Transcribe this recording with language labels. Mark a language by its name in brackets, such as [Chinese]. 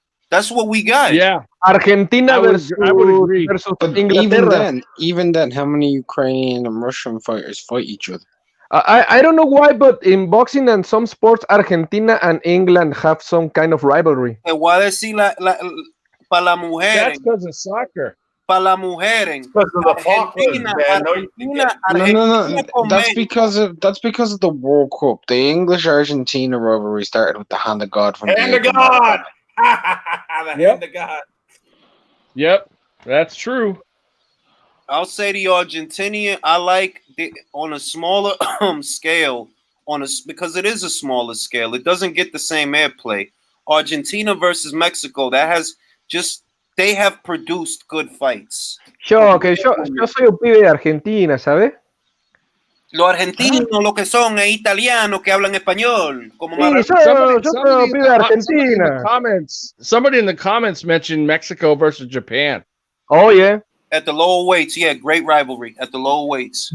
[English] That's what we got. Yeah. [Spanish] Argentina versus Inglaterra. [English] Even then, how many Ukrainian and Russian fighters fight each other? I don't know why, but in boxing and some sports, Argentina and England have some kind of rivalry. [Spanish] Te voy a decir para la mujer. [English] That's because of soccer. [Spanish] Para la mujer. [English] Because of the Falklands, man. No. That's because of the World Cup. The English-Argentina rivalry started with the hand of God from Hand of God. Hand of God. Yep, that's true. I'll say the Argentinian, I like on a smaller scale, because it is a smaller scale. It doesn't get the same airplay. Argentina versus Mexico, they have produced good fights. [Spanish] Yo soy un pibe de Argentina, ¿sabes? Los argentinos, lo que son italianos que hablan español, como Sí, Maradona. yo pibe Argentina. [English] Somebody in the comments mentioned Mexico versus Japan. Oh yeah. At the lower weights, yeah, great rivalry at the lower weights.